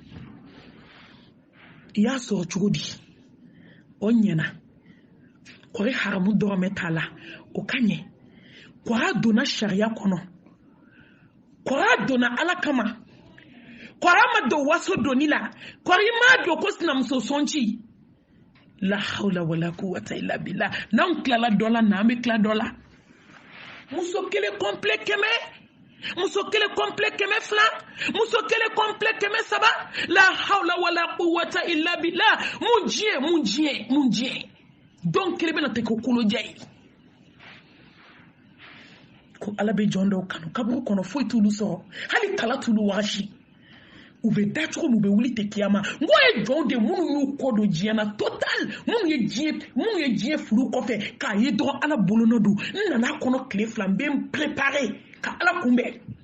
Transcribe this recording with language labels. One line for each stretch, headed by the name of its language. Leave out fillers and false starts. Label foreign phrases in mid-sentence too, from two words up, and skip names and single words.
Bambara: i y'a sɔrɔ cogo di o ɲɛna kɔri haramu dɔrɔmɛ t'a la o ka ɲɛ kɔra donna sariya kɔnɔ kɔra donna ala kama kɔra ma don waso doni la kɔri ma don ko sinamuso sɔnci la
Arabic: حول ولا قوة إلا بالله
Bambara: n'anw tilala dɔ la n'an bɛ tila dɔ la muso kelen complet kɛmɛ muso kelen complet kɛmɛ fila muso kelen complet kɛmɛ saba
Arabic: لا حول ولا قوة إلا بالله
Bambara: mun diɲɛ donc kelen bɛna tɛ ko koloja ye ko ala bɛ jɔn dɔw kanu kaburu kɔnɔ foyi t'olu sɔrɔ hali kala t'olu wagasi u bɛ da cogo min u bɛ wuli tɛ kiyama n ko ye jɔnw de minnu y'u kɔ don diɲɛ na total minnu ye diɲɛ furu kɔfɛ k'a ye dɔrɔn ala bolonɔ don n nana kɔnɔ tile fila n bɛ n préparer ka ala kunbɛn